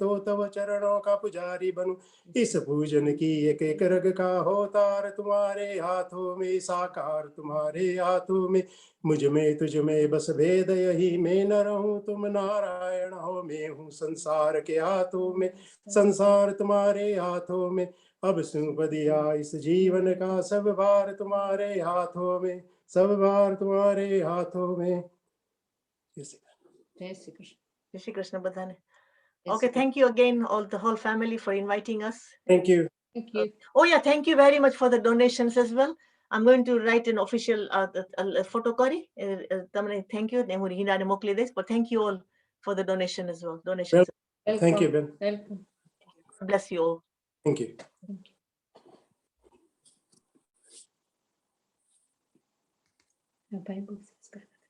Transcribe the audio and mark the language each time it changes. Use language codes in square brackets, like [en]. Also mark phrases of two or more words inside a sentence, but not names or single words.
[hi] तव चरणों का पुजारी बनूं, इस पूजन की एक एक रग का होतार तुम्हारे हाथों में, साकार तुम्हारे हाथों में, मुझ में तुझ में बस भेद यही, मैं न रहूं तुम नारायण हो, मैं हूँ संसार के हाथों में, संसार तुम्हारे हाथों में, अब सौंप दिया इस जीवन का सब भार तुम्हारे हाथों में, सब भार तुम्हारे हाथों में. जय श्री कृष्ण [gu] badane. [en] Okay, thank you again, the whole family, for inviting us. Thank you. Oh yeah, thank you very much for the donations as well. I'm going to write an official photo કરી. [gu] તમને [en] thank you. [gu] ને હું હિનાને મોકલી દઈશ. [en] But thank you all for the donation as well. Donations. Thank you, Ben. Bless you all. Thank you. The Bible says that.